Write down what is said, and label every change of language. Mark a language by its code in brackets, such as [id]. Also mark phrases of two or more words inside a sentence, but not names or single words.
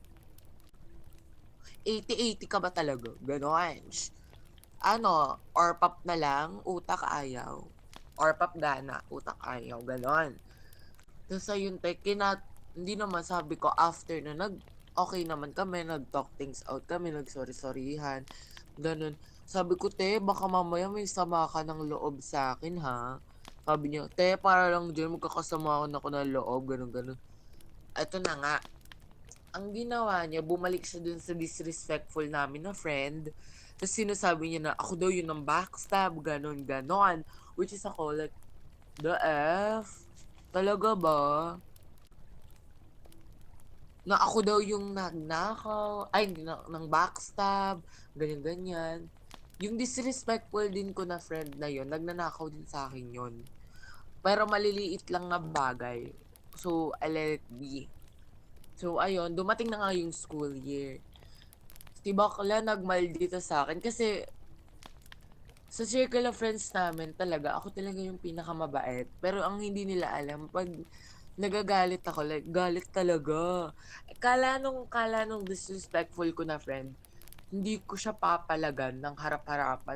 [tl] 80-80 ka ba talaga? Ganon. Ano, or pop na lang, utak ayaw. Or pop gana, utak ayaw. Ganon. Tapos ayun, hindi naman sabi ko, after na okay naman kami, nag- [en] talk things out [tl] kami, nag-sorry-sorryhan. Ganon. Sabi ko, te, baka mamaya may sama ka ng loob sa akin, ha? Sabi niya, te, para lang dyan, magkakasama ako ng loob, ganun. Ito na nga. Ang ginawa niya, bumalik siya dun sa disrespectful namin na friend. Tapos sinasabi niya na ako daw yun ng backstab, ganon. [en] Which is ako, like, the F? [tl] Talaga ba? Na ako daw yung nagnakaw, ng backstab, ganyan. Yung disrespectful din ko na friend na yon, nagnanakaw din sa akin yon. Pero maliliit lang na bagay. [en] So, I let it be. So, [tl] ayun, dumating na nga yung school year. Si bakla nagmaldita sa akin kasi sa [en] circle of friends [tl] namin talaga, ako talaga yung pinakamabait. Pero ang hindi nila alam, pag nagagalit ako, like, galit talaga. Kala nung disrespectful ko na friend, hindi ko siya papalagan ng harap-harapan.